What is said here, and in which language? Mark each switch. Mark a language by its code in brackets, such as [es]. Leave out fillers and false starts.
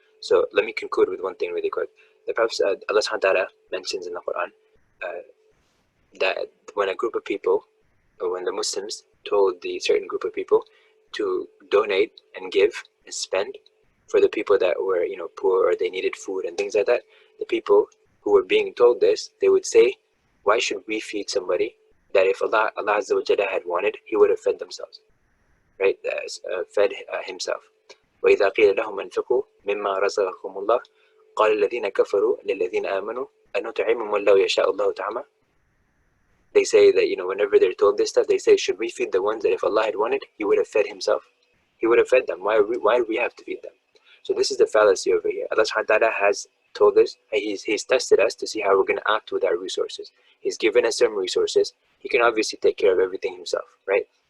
[en] So let me conclude with one thing really quick. The Prophet Allah Subhanahu wa Taala mentions in the Quran that when a group of people, or when the Muslims told the certain group of people to donate and give and spend for the people that were, you know, poor or they needed food and things like that, the people who were being told this, they would say, why should we feed somebody that if Allah Azza wa Jalla had wanted, he would have fed themselves, right? Fed himself. [ar] وإذا قيل لهم أنفقوا مما رزقكم الله قال الذين كفروا للذين آمنوا أنطعم من لو يشاء الله تعالى. [en] They say that, you know, whenever they're told this stuff, they say, should we feed the ones that if Allah had wanted, he would have fed himself? He would have fed them. Why do we have to feed them? So this is the fallacy over here. Allah subhanahu wa ta'ala has told us, he's tested us to see how we're going to act with our resources. He's given us some resources. He can obviously take care of everything himself, right?